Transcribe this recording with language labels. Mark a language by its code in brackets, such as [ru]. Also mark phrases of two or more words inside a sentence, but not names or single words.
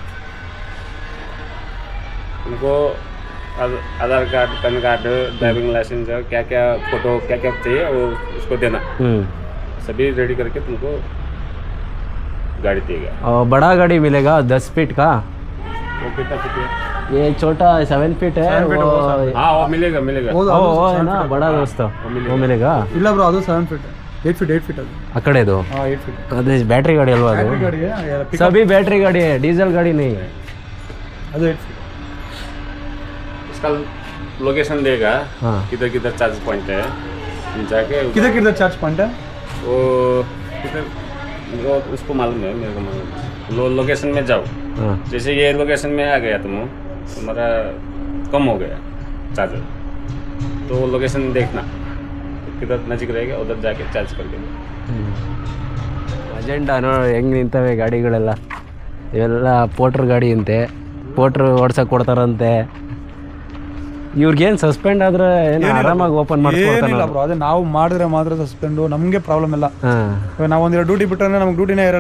[hi] उनको आधार कार्ड, पैन कार्ड, ड्राइविंग लाइसेंस, क्या क्या फोटो क्या क्या चाहिए वो उसको देना, सभी रेडी करके तुमको गाड़ी देगा। और बड़ा गाड़ी मिलेगा 10 फीट का? वो कितना फीट है? ये छोटा 7 फीट है। हाँ वो मिलेगा। वो है ना बड़ा दोस्त, वो मिलेगा? [kn] ಇಲ್ಲ ಬ್ರೋ, ಅದು 7 ಫೀಟ್, 8 ಫೀಟ್ ಅದು. ಆ ಕಡೆದು? ಹಾಂ 8 ಫೀಟ್. ಅದೇ ಬ್ಯಾಟ್ರಿ ಗಾಡಿ ಅಲ್ವಾ ಅದು? ಗಾಡಿ [hi] सभी बैटरी गाड़ी है, डीजल गाड़ी नहीं है। [kn] ಅದು 8 ಫೀಟ್. [hi] उसका लोकेशन देगा, हाँ। किधर किधर चार्ज पॉइंट है, जाके किधर चार्ज पॉइंट है? वो किधर वो उसको मालूम है, मेरे को मालूम है। लोकेशन में जाओ, हाँ। जैसे ये लोकेशन में आ गया तुम्हारा कम हो गया चार्जर, तो वो लोकेशन देखना किधर नजीक रहेगा, उधर जाके चार्ज कर देना। [kn] ಅಜೆಂಡಾ ನೋಡಿ ಹೆಂಗೆ ನಿಂತವೆ ಗಾಡಿಗಳೆಲ್ಲ. ಇವೆಲ್ಲ ಪೋಟ್ರ್ ಗಾಡಿ ಅಂತೆ, ಪೋಟ್ರ್ ಓಡ್ಸಕ್ಕೆ ಕೊಡ್ತಾರಂತೆ. ಇವ್ರಿಗೇನು ಸಸ್ಪೆಂಡ್ ಆದ್ರೆ ಏನು ಆರಾಮಾಗಿ ಓಪನ್ ಮಾಡ್ಕೊಡ್ತಾನೆ? ಏನಿಲ್ಲ ಬ್ರೋ, ಅದೇ ನಾವು ಮಾಡಿದ್ರೆ ಮಾತ್ರ ಸಸ್ಪೆಂಡು, ನಮಗೆ ಪ್ರಾಬ್ಲಮ್ ಇಲ್ಲ. ನಾವು ಒಂದೆರಡು ಡ್ಯೂಟಿ ಬಿಟ್ಟರೆ ನಮ್ಗೆ ಡ್ಯೂಟಿನೇ ಇರಲ್ಲ.